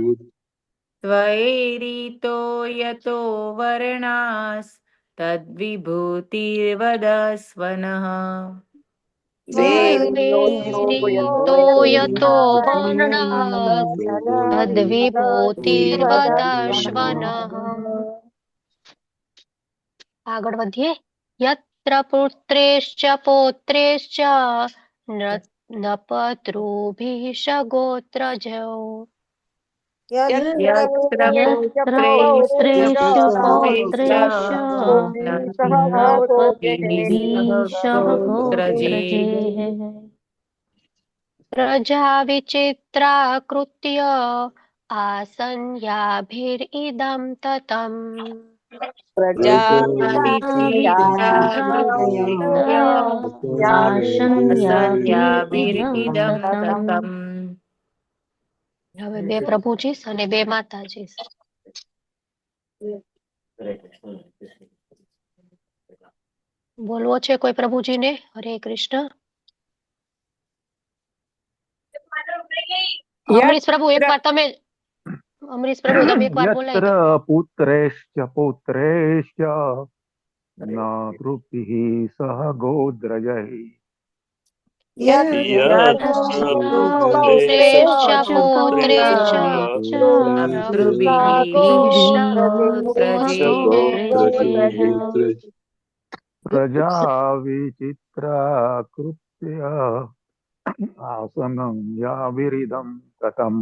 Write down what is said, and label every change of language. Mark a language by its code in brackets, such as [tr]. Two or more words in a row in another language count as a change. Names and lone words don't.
[sa] त्वयेरितो यतो वर्णास्तद्विभूतिर्वदस्व नः त्वयेरितो यतो वर्णास्तद्विभूतिर्वदस्व नः. [gu] આગળ વધીએ. [sa] यत्र पुत्रेश्च पौत्रेश्च नपतृभिः सगोत्रजौ यत्र पुत्रेश्च पौत्रेश्च नपतृभिः सगोत्रजैः प्रजा विचित्राकृत्य आसन्याभिरिदं ततम् [gu] હવે બે પ્રભુજી અને બે માતાજી. બોલવો છે કોઈ પ્રભુજીને? હરે કૃષ્ણ. અમરીશ પ્રભુ એકવાર તમે બોલાવી [sa] यत्र पुत्रेश्च पौत्रेश्च नातृभिः सह गोत्रजैः प्रजा विचित्राकृत्य आसनं याभिरिदं ततम्